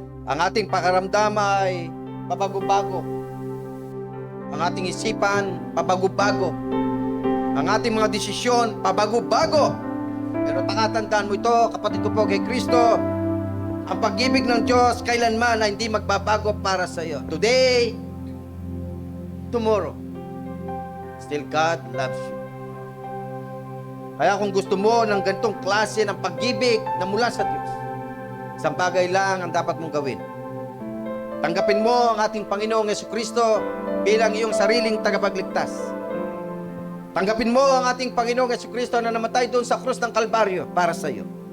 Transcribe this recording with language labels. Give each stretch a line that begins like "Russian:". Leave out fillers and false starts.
Filipino: Ang ating pakiramdam ay pabago-bago. Ang ating isipan, pabago-bago. Ang ating mga desisyon, pabago-bago. Pero pakatandaan mo ito, kapatid ko po kay Kristo, ang pag-ibig ng Diyos kailanman na hindi magbabago para sa iyo.
English: Today, tomorrow, still God loves you.
Filipino: Kaya kung gusto mo ng ganitong klase ng pag-ibig na mula sa Diyos, isang bagay lang ang dapat mong gawin. Tanggapin mo ang ating Panginoong Jesucristo bilang iyong sariling tagapagligtas. Tanggapin mo ang ating Panginoong Jesucristo na namatay doon sa krus ng Kalbaryo para sa iyo.